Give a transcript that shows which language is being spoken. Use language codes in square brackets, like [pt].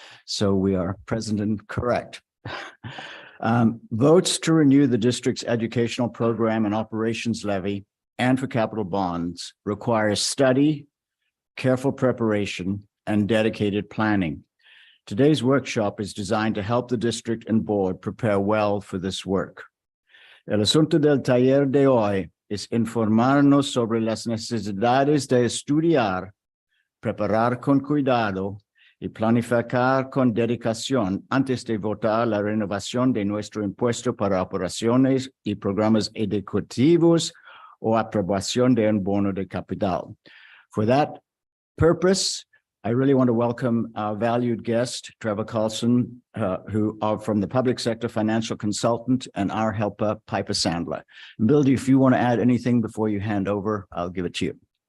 [en] So we are present and correct. Votes to renew the district's educational program and operations levy and for capital bonds require study, careful preparation, and dedicated planning. Today's workshop is designed to help the district and board prepare well for this work. [es] El asunto del taller de hoy es informarnos sobre las necesidades de estudiar, preparar con cuidado y planificar con dedicación antes de votar la renovación de nuestro impuesto para operaciones y programas educativos o aprobación de un bono de capital. [en] For that purpose, I really want to welcome our valued guest, Trevor Carlson, who are from the public sector financial consultant, and our helper, Piper Sandler. Bill, if you want to add anything before you hand over, I'll give it to you.